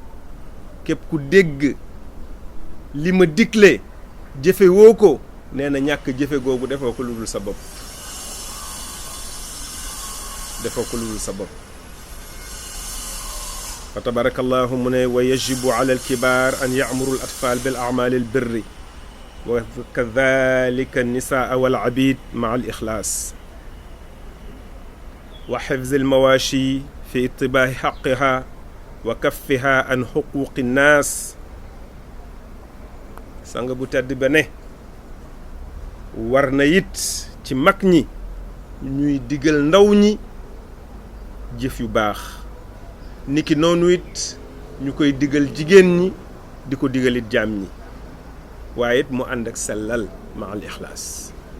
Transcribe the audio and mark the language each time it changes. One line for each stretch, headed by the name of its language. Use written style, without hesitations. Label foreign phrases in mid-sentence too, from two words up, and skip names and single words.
Wolof: képp ku dégg li ma digle jëfe woo ko, nee na ñàkk jëfe googu defoo ko lu dul sa bopp, defoo ko lu dul sa bopp.
Arabic: فتبارك الله
Wolof: mu ne
Arabic: ويجب على الكبار أن يأمروا الأطفال بالأعمال البر وكذلك النساء والعبيد مع الإخلاص وحفظ المواشي في اتباع حقها وكفها عن حقوق الناس.
Wolof: sang bu tedd ba ne war na it ci mag ñi ñuy digal ndaw ñi jëf yu baax, niki noonu it ñu koy digal jigéen ñi di ko digal it jaam ñi, waaye it mu ànd ak sellal
Arabic: ma al ixlaas.